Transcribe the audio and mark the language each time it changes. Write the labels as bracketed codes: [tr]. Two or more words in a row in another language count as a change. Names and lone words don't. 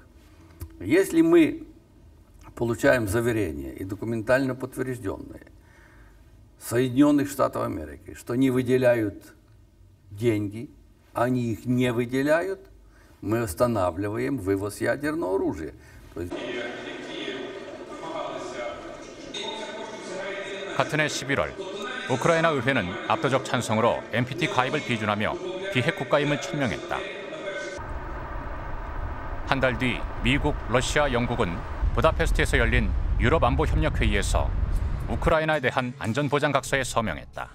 [ru] Если мы получаем заверения и документально подтвержденные Соединенных Штатов Америки, что они выделяют деньги, они их не выделяют, мы останавливаем вывоз ядерного оружия. То есть... [ko] 같은 해 11월 우크라이나 의회는 압도적 찬성으로 NPT 가입을 비준하며 비핵 국가임을 천명했다. 한 달 뒤 미국, 러시아, 영국은 부다페스트에서 열린 유럽 안보 협력 회의에서 우크라이나에 대한 안전보장 각서에 서명했다.